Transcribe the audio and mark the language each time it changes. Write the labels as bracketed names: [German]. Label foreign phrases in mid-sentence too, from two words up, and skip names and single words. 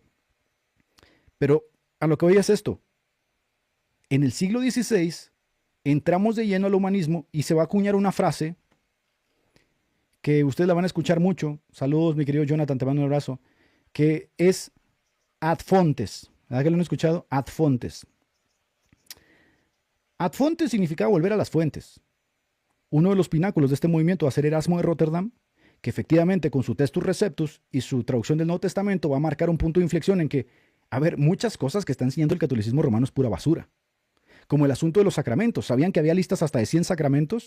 [Spanish] Pero a lo que voy es esto. En el siglo XVI entramos de lleno al humanismo y se va a acuñar una frase que ustedes la van a escuchar mucho. Saludos, mi querido Jonathan, te mando un abrazo. Que es [Latin] ad fontes. [Spanish] ¿Verdad que lo han escuchado? [Latin] Ad fontes. Ad fontes [Spanish] significa volver a las fuentes. Uno de los pináculos de este movimiento va a ser Erasmo de Rotterdam, que efectivamente con su Testus Receptus y su traducción del Nuevo Testamento va a marcar un punto de inflexión en que, a ver, muchas cosas que está enseñando el catolicismo romano es pura basura. Como el asunto de los sacramentos. ¿Sabían que había listas hasta de 100 sacramentos?